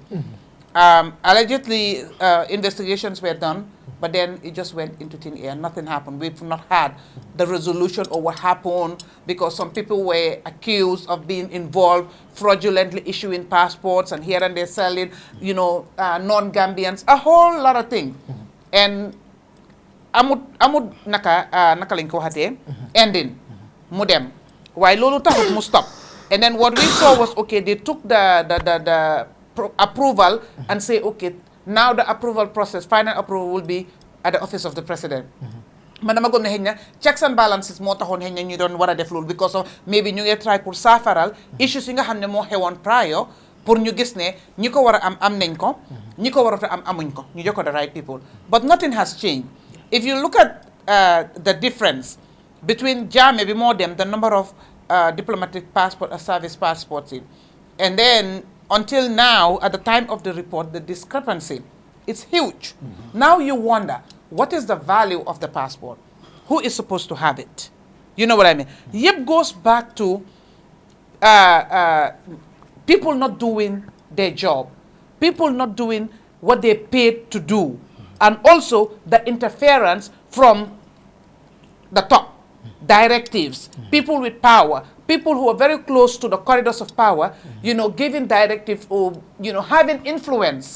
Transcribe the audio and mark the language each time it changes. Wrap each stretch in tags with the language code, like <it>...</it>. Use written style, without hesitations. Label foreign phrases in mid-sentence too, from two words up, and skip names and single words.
<en>Allegedly investigations were done, but then it just went into thin air. Nothing happened. We've not had the resolution of what happened because some people were accused of being involved, fraudulently issuing passports and here and there selling, non-Gambians, a whole lot of things. And</en> <wo>amut naka lañ ko waxatee ending mu dem waaye loolu taxut mu</wo> <en>stop and then what we saw was okay they took the approval and say okay now the approval process final approval will be at the office of the president</en> <wo>man dama gëm ne xëy na</wo> <en>checks and balances</en> <wo>moo taxoon xëy na ñu doon war a def loolu</wo> <en>because of maybe</en> <wo>ñu ngi try pour saafaral issues yi nga xam ne moo xewoon prior pour ñu gis ne ñi ko war a am nañ ko ñi ko warata am amuñ ko ñu jox ko</wo> <en>the right people but nothing has changed if you look at the difference between Jammeh</en> <wo>bi moo dem</wo> <en>the number of diplomatic passport or service passports and then until now at the time of the report the discrepancy it's huge now you wonder what is the value of the passport? Who is supposed to have it? You know what I mean? Yep goes back to people not doing their job, people not doing what they paid to do, and also the interference from the top, directives, people with power, people who are very close to the corridors of power, you know, giving directives or, you know, having influence.</en>